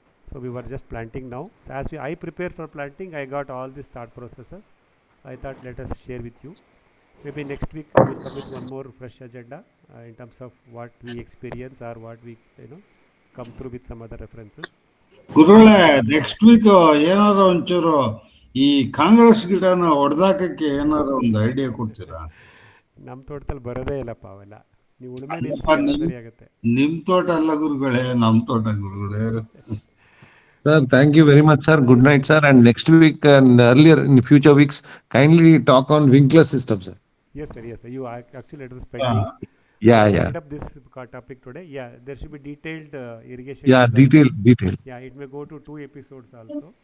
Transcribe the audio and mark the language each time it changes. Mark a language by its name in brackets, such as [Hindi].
[English] So we were just planting now. So as I prepare for planting, I got all these thought processes. I thought let us share with you. Maybe next week we will come with one more fresh agenda in terms of what we experience or what we come through with some other references. [Kannada] ಗುರುಗಳೇ, next week ಏನಾದ್ರು ಒಂಚೂರು ಈ ಕಾಂಗ್ರೆಸ್ ಗಿಡನ ಹೊಡೆದಾಕಕ್ಕೆ ಏನಾದ್ರು ಒಂದು idea ಕೊಡ್ತೀರಾ? ನಮ್ಮ ತೋಟದಲ್ಲಿ ಬರೋದೇ ಇಲ್ಲಪ್ಪ ಅವೆಲ್ಲ. ನೀವು ಉಳುಮೆ ಸರಿ ಆಗುತ್ತೆ. ನಿಮ್ ತೋಟ ಅಲ್ಲ ಗುರುಗಳೇ, ನಮ್ಮ ತೋಟ ಗುರುಗಳೇ. [English] Sir, thank you very much, sir. Good night, sir. And next week and earlier in future weeks, kindly talk on Winkler system, sir. Yes, sir. Yes, sir. You actually it was pending. Yeah. Picked up this topic today. Yeah, there should be detailed irrigation. Yeah, design. detail. Yeah, it may go to 2 episodes also.